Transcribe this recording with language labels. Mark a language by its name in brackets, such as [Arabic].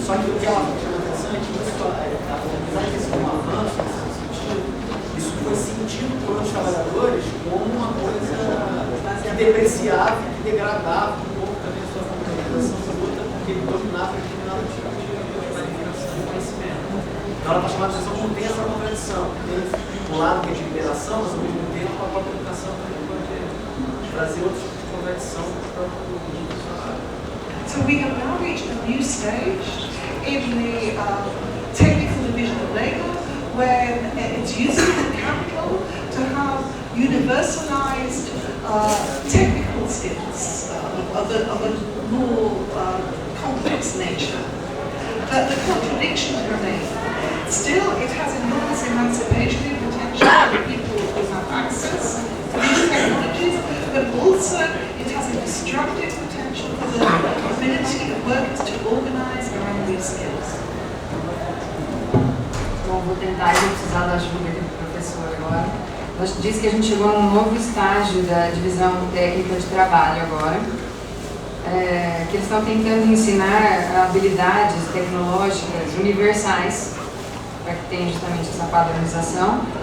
[Portuguese] Só que o que ela chama atenção é que isso, apesar de ser um avanço nesse sentido, isso foi sentido pelos trabalhadores como uma coisa que depreciava, que degradava um pouco também a sua organização de luta, porque ele dominava determinado tipo de qualificação de conhecimento. Então ela está chamando a atenção como tem essa contradição. Tem um lado que é de liberação, mas ao mesmo tempo a própria educação também pode trazer outro tipo de contradição para o próprio funcionário. [English] So we have now reached a new stage in the technical division of labour, when it's useful in capital to have universalized technical skills of a more complex nature. But the contradictions remain. Still, it has enormous emancipatory potential for people who have access to these technologies, but also it has a destructive potential for the ability of workers to organize around these skills. [Portuguese] Bom, vou tentar, eu vou precisar da ajuda aqui do professor agora. Nós disse que a gente chegou num novo estágio da divisão técnica de trabalho agora, que eles estão tentando ensinar habilidades tecnológicas universais, para que tenha justamente essa padronização.